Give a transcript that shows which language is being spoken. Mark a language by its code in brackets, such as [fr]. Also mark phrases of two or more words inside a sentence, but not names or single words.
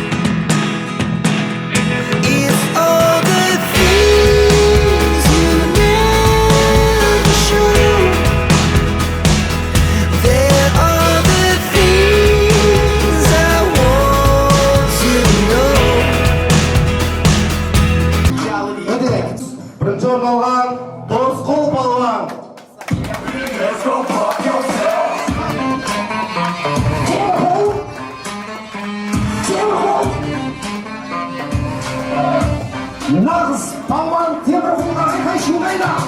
[en] It's all the things you never show. There are the things I want to know. [kk] Бірінші орын алған Досқұл балуан. Нағыз балуан Темірқұлға қайшы қайда?